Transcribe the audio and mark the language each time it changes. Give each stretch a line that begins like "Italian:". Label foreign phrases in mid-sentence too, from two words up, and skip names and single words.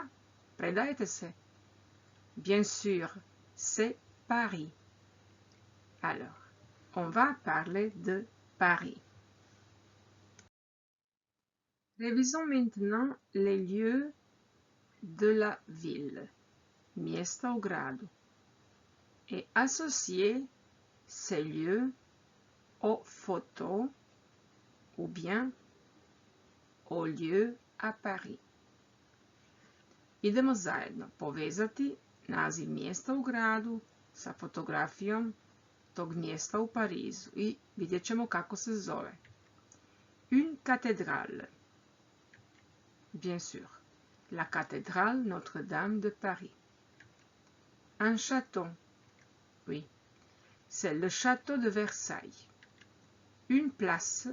Croatian: Predajte se.
French: Bien sûr, c'est Paris. Alors, on va parler de Paris. Révisons maintenant les lieux de la ville,
Croatian: miesta u gradu,
French: et associer ces lieux aux photos ou bien aux lieux à Paris.
Croatian: Idemo zajedno povezati naziv mjesta u gradu sa fotografijom tog mjesta u Parizu i vidjet ćemo kako se zove.
French: Une cathédrale. Bien sûr, la cathédrale Notre-Dame de Paris. Un château. Oui, c'est le château de Versailles. Une place.